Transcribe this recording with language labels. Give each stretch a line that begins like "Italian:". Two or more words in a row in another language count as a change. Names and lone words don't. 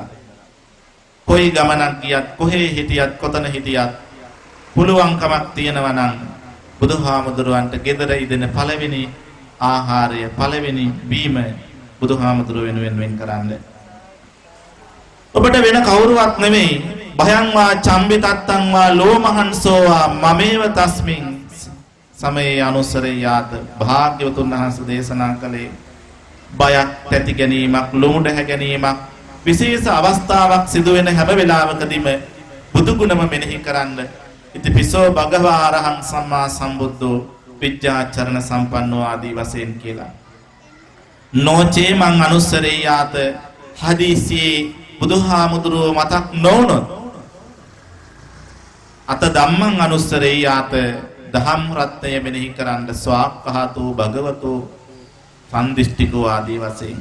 Sinhala: කොයි ගමනක් ගියත්, කොහේ හිටියත්, කොතන හිටියත් පුළුවන්කමක් තියෙනවා නම් බුදුහාමුදුරුවන්ට ගෙදර ඉදෙන පළවෙනි ආහාරය, පළවෙනි බීම බුදුහාමුදුරුව වෙනුවෙන් වෙන් කරන්න. ඔබට වෙන කවුරුවත් නෙමෙයි.
Pali: භයං වා චම්බි තත්තං වා ලෝමහංසෝ වා මමේව තස්මින් සමේ අනුසරේ යාත.
Sinhala: භාග්‍යවතුන් වහන්සේ දේශනා කළේ බයක් තැති ගැනීමක්, ලොමුඩ හැ ගැනීමක්, විශේෂ අවස්ථාවක් සිදු වෙන හැම වෙලාවකදීම බුදු ගුණම මෙනෙහි කරන්න.
Pali: ඉතිපිසෝ භගවා අරහං සම්මා සම්බුද්ධෝ විජ්ජාචරණ සම්පන්නෝ
Sinhala: ආදී වශයෙන් කියලා.
Pali: නොචේ මං අනුස්සරේ යාත.
Sinhala: හදිසියේ බුදුහාමුදුරුව මතක් නොවුනොත්
Pali: අත ධම්මං අනුස්සරේ යාත.
Sinhala: දහම් රත්නය මෙනෙහි කරන්න.
Pali: ස්වාක්ඛාතෝ භගවතෝ සම්දිෂ්ඨිකෝ
Sinhala: ආදී වශයෙන්.